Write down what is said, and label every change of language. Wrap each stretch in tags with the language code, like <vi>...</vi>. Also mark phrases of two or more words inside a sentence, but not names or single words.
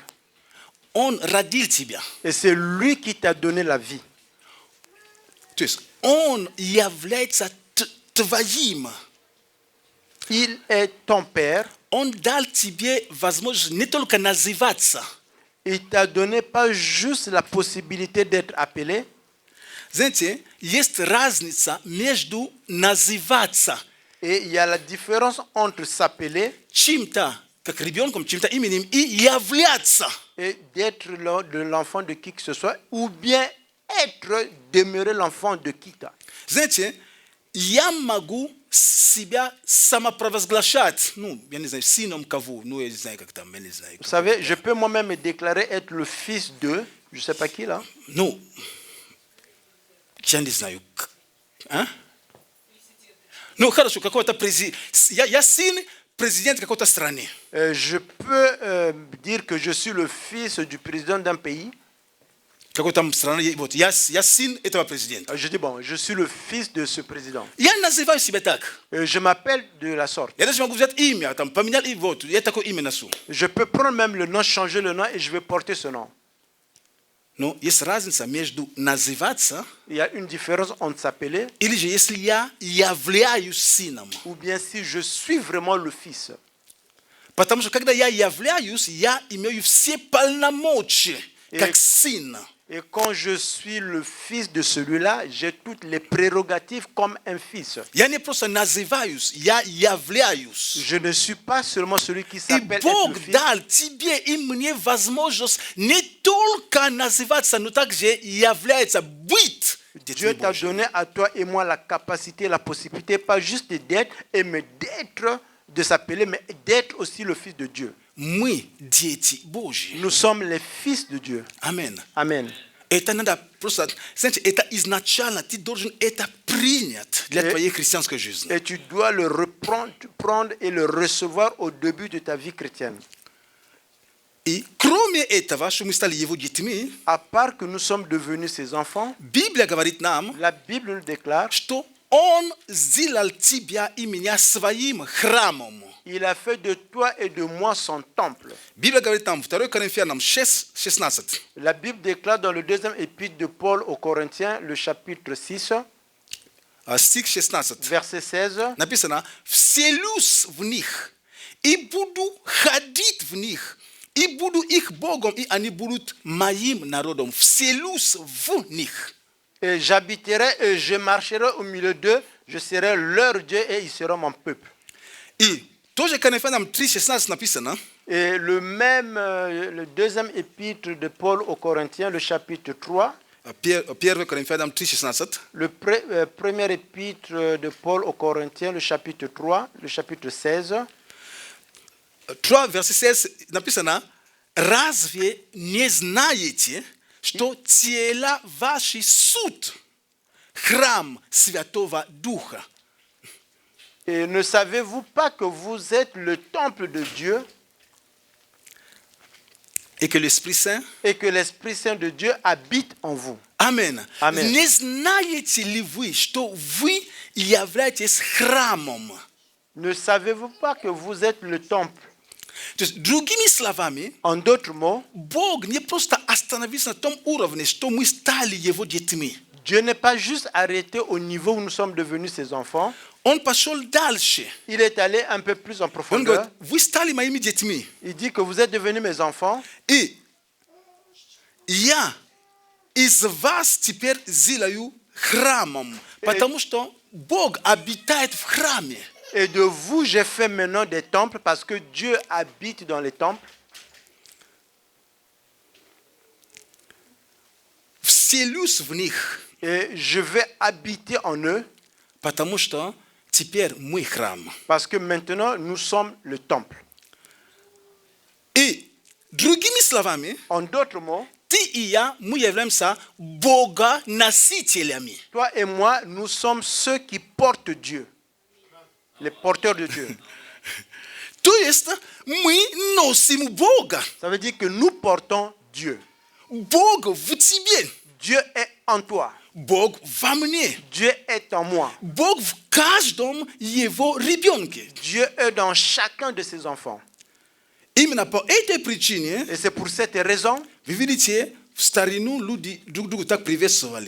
<ru>Он родил тебя.</ru> <fr>Et c'est lui qui t'a donné la vie.</fr> <ru>То есть Он является твоим.</ru> <fr>Il est ton père.</fr> <ru>Он дал тебе возможность не только называться.</ru> <fr>Il t'a donné pas juste la possibilité d'être appelé.</fr> <ru>Знаете, есть разница между называться</ru> <fr>Et il y a la différence entre s'appeler</fr> <ru>чем-то, как ребенком, чем-то именем, и являться.</ru> <fr>et d'être l'enfant de qui que ce soit, ou bien demeurer l'enfant de qui t'as.</fr> <ru>Знаете, я могу себя самопровозглашать, ну, я не знаю, сыном кого, ну, я не знаю, как там, я не знаю.</ru> <fr>Vous savez, je peux moi-même me déclarer être le fils de, je ne sais pas qui là.</fr> <ru>Ну, я не знаю. А? Ну, хорошо, какой-то президент. Я сын президента какой-то страны.</ru> <fr>Je peux dire que je suis le fils du président d'un pays.</fr> <ru>Какой там страны, вот, я сын этого президента.</ru> <fr>Je dis, bon, je suis le fils de ce président.</fr> <ru>Я называю себя так.</ru> <fr>Je m'appelle de la sorte.</fr> <ru>Я даже могу взять имя, там, поменять и вот, я такое имя носу.</ru> <fr>Je peux prendre même le nom, changer le nom et je vais porter ce nom.</fr> <ru>Но есть разница между называться,</ru> <fr>Il y a une différence entre s'appeler</fr> <ru>или же если я являюсь сыном.</ru> <fr>ou bien si je suis vraiment le fils.</fr> <ru>Потому что когда я являюсь, я имею все полномочия, как сын.</ru> <fr>Et quand je suis le fils de celui-là, j'ai toutes les prérogatives comme un fils.</fr> <ru>Я не просто называюсь, я являюсь.</ru> <fr>Je ne suis pas seulement celui qui</fr> <ru>I</ru> <fr>s'appelle être</fr> <ru>Bog</ru> <fr>le fils.</fr> <ru>dal тебе и мне возможность не только называться, но также является быть детьми</ru> <fr>Dieu t'a</fr> <ru>Божьими.</ru> <fr>donné à toi et moi la capacité, la possibilité, pas juste d'être, mais d'être, de s'appeler, mais d'être aussi le fils de Dieu. Мы дети Божьи. Nous sommes les fils de Dieu. Amen. Amen.</fr> <ru>Это надо просто, знаете, это изначально ты должен это принять для твоей христианской жизни.</ru> <fr>Et tu dois le reprendre, prendre et le recevoir au début de ta vie chrétienne.</fr> <ru>И кроме этого, что мы стали его детьми,</ru> <fr>À part que nous sommes devenus ses enfants,</fr> <ru>Библия говорит нам,</ru> <fr>la Bible nous déclare</fr> <ru>что Он сделал тебя и меня своим храмом.</ru> <fr>il a fait de toi et de moi son temple.</fr> <ru>Библия говорит нам, 2 Коринфянам 6, 16.</ru> <fr>La Bible déclare dans le deuxième épître de Paul aux Corinthiens, le chapitre 6,</fr> <ru>Стих 16.</ru> <fr>verset 16.</fr> <ru>Написано, «Вселюсь в них, и буду ходить в них, и буду их Богом, и они будут моим народом». Вселюсь в них.</ru> <fr>Et j'habiterai et je marcherai au milieu d'eux, je serai leur Dieu et ils seront mon peuple.</fr> <ru>И тоже Коринфянам 3:16 написано,</ru> <fr>Et le même, le deuxième épître de Paul aux Corinthiens, le chapitre 3,</fr> <ru>1 Коринфянам 3:16,</ru> <fr>le premier épître de Paul aux Corinthiens, le chapitre 3, le chapitre 16.</fr> <ru>3, verset 16 написано, «Разве не знаете, что тела ваши суд, храм Святого Духа?»</ru> <fr>Et ne savez-vous pas que vous êtes le temple de Dieu Et que l'Esprit Saint, et que l'Esprit Saint de Dieu habite en vous?</fr> <ru>Амен. Амен. Не знаете ли вы, что вы являетесь храмом?</ru> <fr>Ne savez-vous pas que vous êtes le temple?</fr> <ru>То есть, другими словами,</ru> <fr>En d'autres mots,</fr> <ru>Бог не просто остановился на том уровне, что мы стали Его детьми.</ru> <fr>Dieu n'est pas juste arrêté au niveau où nous sommes devenus ses enfants.</fr> <ru>Он пошел дальше.</ru> <fr>Il est allé un peu plus en</fr> <ru>Он</ru> <fr>profondeur.</fr> <ru>говорит, вы стали моими детьми.</ru> <fr>Il dit que vous êtes devenus mes enfants.</fr> <ru>И я из вас теперь сделаю храмом, потому что Бог обитает в храме.</ru> <fr>Et de vous, j'ai fait maintenant des temples parce que Dieu habite dans les temples.</fr> <ru>Вселюсь в них,</ru> <fr>Et je vais habiter en eux</fr> <ru>потому что теперь мы храм.</ru> <fr>parce que maintenant, nous sommes le temple.</fr> <ru>И другими словами,</ru> <fr>En d'autres mots,</fr> <ru>ты и я, мы являемся богоносителями.</ru> <fr>toi et moi, nous sommes ceux qui portent Dieu. Les porteurs de Dieu.</fr> <ru>То есть мы носим Бога.</ru> <fr>Ça veut dire que nous portons Dieu.</fr> <ru>Бог в тебе.</ru> <fr>Dieu est en toi.</fr> <ru>Бог во мне.</ru> <fr>Dieu est en moi.</fr> <ru>Бог в каждом его ребенке.</ru> <fr>Dieu est dans chacun de ses enfants.</fr> <ru>Именно по этой причине,</ru> <fr>Et c'est pour cette raison,</fr> <ru>вы видите, в старину люди друг друга так приветствовали.</ru>